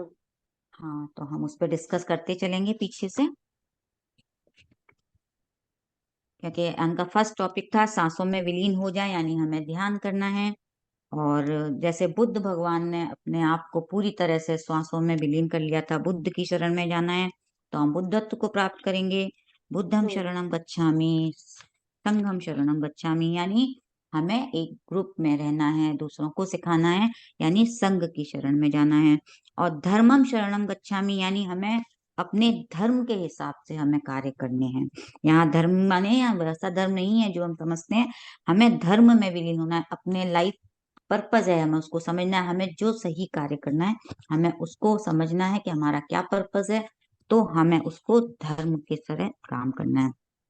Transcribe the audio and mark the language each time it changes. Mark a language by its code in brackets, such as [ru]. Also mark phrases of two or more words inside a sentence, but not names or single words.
[hi] हाँ, तो हम उस पर डिस्कस करते चलेंगे पीछे से, क्योंकि उनका फर्स्ट टॉपिक था सांसों में विलीन हो जाए, यानी हमें ध्यान करना है। और जैसे बुद्ध भगवान ने अपने आप को पूरी तरह से श्वासों में विलीन कर लिया था, बुद्ध की शरण में जाना है तो हम बुद्धत्व को प्राप्त करेंगे। [pi] बुद्धम शरणम गच्छामि, संघम शरणम गच्छामि, [hi] यानी हमें एक ग्रुप में रहना है, दूसरों को सिखाना है, यानी संघ की शरण में जाना है। [pi] और धर्मम शरणम गच्छामि, [hi] यानी हमें अपने धर्म के हिसाब से हमें कार्य करने हैं। यहाँ धर्म माने यहाँ वैसा धर्म नहीं है जो हम समझते हैं, हमें धर्म में विलीन होना है। अपने [en] life purpose [hi] है, हमें उसको समझना है, हमें जो सही कार्य करना है हमें उसको समझना है कि हमारा क्या पर्पज है, तो हमें उसको धर्म के तरह काम करना है।